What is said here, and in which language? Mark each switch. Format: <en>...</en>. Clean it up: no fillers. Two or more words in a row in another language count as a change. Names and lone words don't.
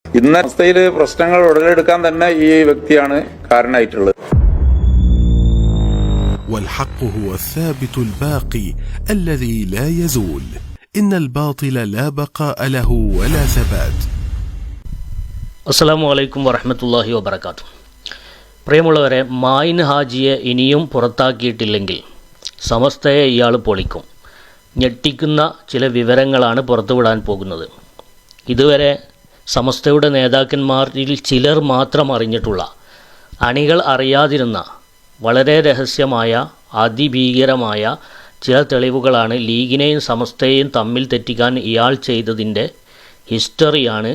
<ml>ഇന്ന അവസ്ഥയിൽ പ്രശ്നങ്ങൾ ഉടലെടുക്കാൻ തന്നെ ഈ വ്യക്തിയാണ് കാരണമായിട്ടുള്ളത്.</ml> <ar>والحق هو الثابت الباقي الذي لا يزول. إن الباطل لا بقاء له ولا ثبات. السلام عليكم ورحمة الله وبركاته.</ar> <ml>പ്രിയമുള്ളവരെ, മായിൻ ഹാജിയെ ഇനിയും പുറത്താക്കിയിട്ടില്ലെങ്കിൽ സമസ്തയെ ഇയാൾ പൊളിക്കും. ഞെട്ടിക്കുന്ന ചില വിവരങ്ങളാണ് പുറത്തുവിടാൻ പോകുന്നത്. ഇതുവരെ സമസ്തയുടെ നേതാക്കന്മാരിൽ ചിലർ മാത്രം അറിഞ്ഞിട്ടുള്ള, അണികൾ അറിയാതിരുന്ന വളരെ രഹസ്യമായ അതിഭീകരമായ ചില തെളിവുകളാണ് ലീഗിനെയും സമസ്തയെയും തമ്മിൽ തെറ്റിക്കാൻ ഇയാൾ ചെയ്തതിൻ്റെ ഹിസ്റ്ററിയാണ്.</ml>